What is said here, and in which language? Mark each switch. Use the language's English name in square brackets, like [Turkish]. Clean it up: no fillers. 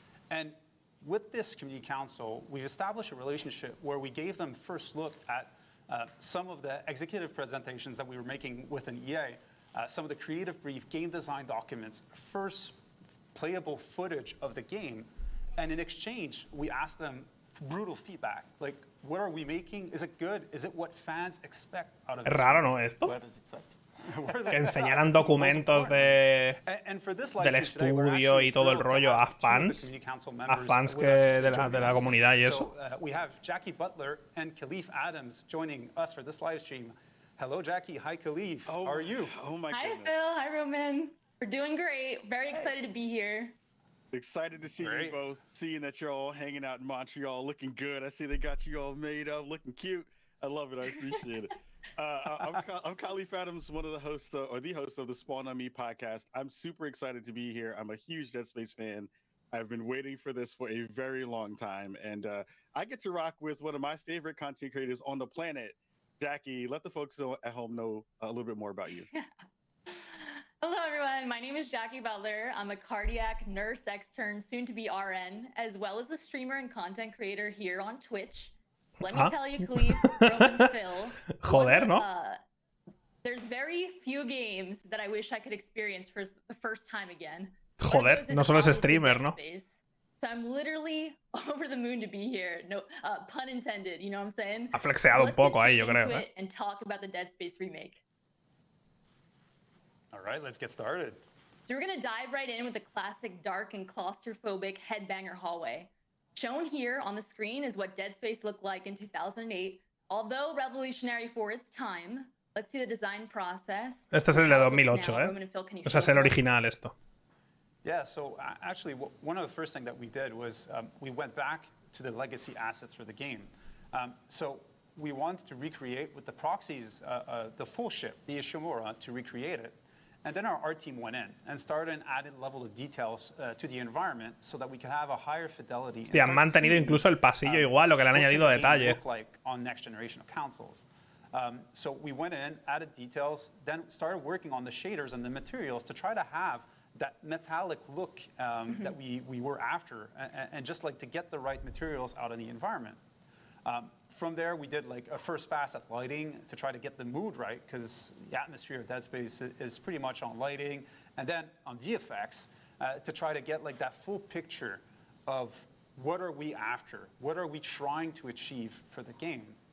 [English] And with this community council, we've established a relationship where we gave them first look at some of the executive presentations that we were making within EA, some of the creative brief, game design documents, first playable footage of the game. And in exchange, we asked them brutal feedback. Like, what are we making? Is it good? Is it what fans expect out of it? [Spanish] Es raro, ¿no? Esto. Que enseñaran documentos del estudio y todo el rollo a fans que de la comunidad y eso. [English] We have Jackie Butler and Khalif Adams joining us for this live stream. Hello, Jackie. Hi, Khalif. How are you? Oh my goodness. Hi, Phil. Hi, Roman. We're doing great. Very excited to be here. Excited to see you both, seeing that you're all hanging out in Montreal looking good. I see they got you all made up, looking cute. I love it. I appreciate it. I'm Kali Fathoms, one of the hosts or the host of the Spawn on Me podcast. I'm super excited to be here. I'm a huge Dead Space fan. I've been waiting for this for a very long time, and I get to rock with one of my favorite content creators on the planet, Jackie. Let the folks at home know a little bit more about you. Hello, everyone. My name is Jackie Butler. I'm a cardiac nurse extern, soon to be RN, as well as a streamer and content creator here on Twitch. Let me tell you, Khalif, Roman, Phil. [Spanish] Joder, ¿no? [English] There's very few games that I wish I could experience for the first time again. [Spanish] Joder, no solo es streamer, ¿no? [English] So I'm literally over the moon to be here. No, pun intended, you know what I'm saying? [Spanish] Ha flexeado un poco ahí, yo creo. [English] And talk about the Dead Space remake. All right, let's get started. So we're gonna dive right in with the classic dark and claustrophobic headbanger hallway. Shown here on the screen is what Dead Space looked like in 2008. Although revolutionary for its time, let's see the design process. [Spanish] Este es el de 2008, O sea, es el original esto. [English] Yeah, so actually, one of the first things that we did was we went back to the legacy assets for the game. So we wanted to recreate with the proxies, the full ship, the Ishimura, to recreate it. And then our team went in and started an added level of details to the environment so that we could have a higher fidelity. [Spanish] Hostia, han mantenido incluso el pasillo igual, lo que le han añadido detalle. [English] Like on next generation of consoles. So we went in, added details, then started working on the shaders and the materials to try to have that metallic look that we were after, and just like to get the right materials out of the environment. From there, we did like a first pass at lighting to try to get the mood right, because the atmosphere of Dead Space is pretty much on lighting, and then on VFX to try to get like that full picture of what are we after, what are we trying to achieve for the game.